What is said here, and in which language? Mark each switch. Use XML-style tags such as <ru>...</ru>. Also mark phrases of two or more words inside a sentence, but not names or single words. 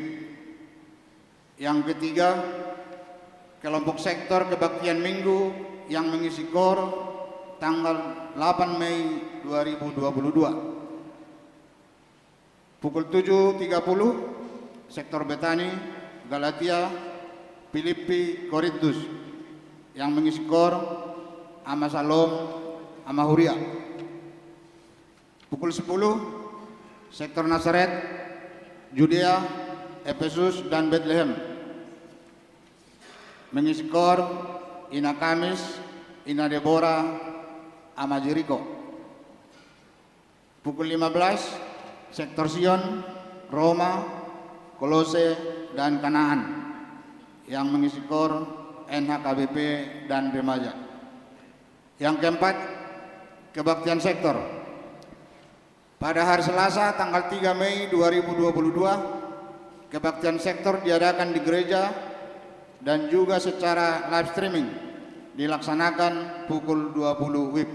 <id>Yang ketiga, kelompok sektor kebaktian minggu yang mengisi KOR tanggal 8 Mei 2022. Pukul 7.30 sektor Betani, Galatia, Filipi, Korintus yang mengisi KOR Ama Salom, Ama Huria. Pukul 10 sektor Nazaret, Judea, Efesus dan Bethlehem mengisi KOR Ina Kamis, Ina Deborah, Ama Jericho. Pukul 15 sektor Sion, Roma, Kolose dan Kanaan yang mengisi KOR NHKBP dan remaja. Yang keempat, kebaktian sektor. Pada hari Selasa tanggal 3 Mei 2022, kebaktian sektor diadakan di gereja dan juga secara live streaming dilaksanakan pukul 20 WIB.</id>